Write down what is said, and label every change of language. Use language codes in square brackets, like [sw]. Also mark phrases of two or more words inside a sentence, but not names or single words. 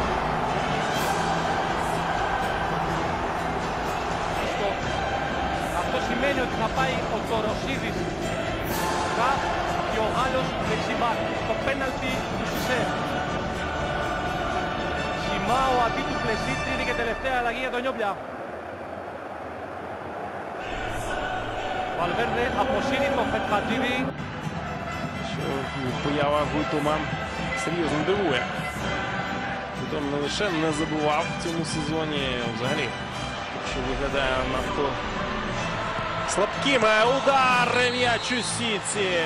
[el] Αυτό σημαίνει ότι θα πάει ο Τοροσίδης και ο Γάλλος δεξιμπάκ. Το πέναλτι του Σιζέ. Σιμάο αντί του Πλεσίτρη, είναι και τελευταία αλλαγή για τον Νιόμπλια. Βαλβέρντε αποσύρει τον Φετχατζίδη. [uk] Поява Гойтома серйозно дивує. Гойтом не лише не забував в цьому сезоні, взагалі, що виглядає надто слабким. Удар, м'яч у сітці.